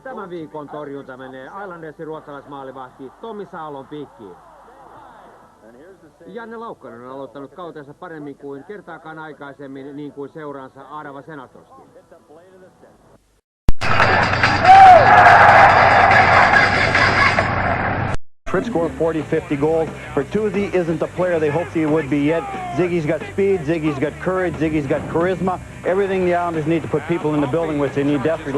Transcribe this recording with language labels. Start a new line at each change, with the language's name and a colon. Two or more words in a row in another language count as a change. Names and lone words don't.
Finnish: viikon torjunta menee Islandersin ruotsalaismaalivahti Tommi Saalon piikkiin. Janne Laukkanen on aloittanut kautensa paremmin kuin kertaakaan aikaisemmin, niin kuin seuraansa Arava Senatoskin.
English: Fritz scored 40-50 goals. Bertuzzi isn't the player they hoped he would be yet. Ziggy's got speed, Ziggy's got courage, Ziggy's got charisma. Everything the Islanders need to put people in the building, which they need desperately.